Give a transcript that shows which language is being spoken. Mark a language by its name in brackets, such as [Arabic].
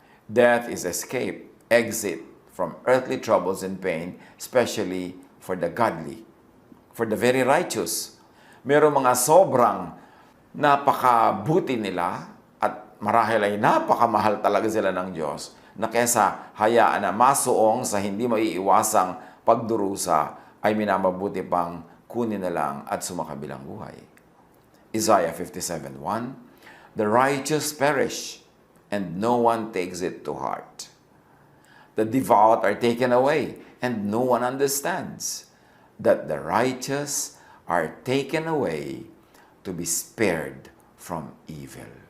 [English] Death is escape, exit from earthly troubles and pain, especially for the godly, for the very righteous. [Filipino] Merong mga sobrang napakabuti nila at marahil ay napakamahal talaga sila ng Diyos na kesa hayaan na masuong sa hindi maiiwasang pagdurusa ay minamabuti pang kunin na lang at sumakabilang buhay. [English] Isaiah 57:1, "The righteous perish, and no one takes it to heart. The devout are taken away, and no one understands that the righteous are taken away to be spared from evil."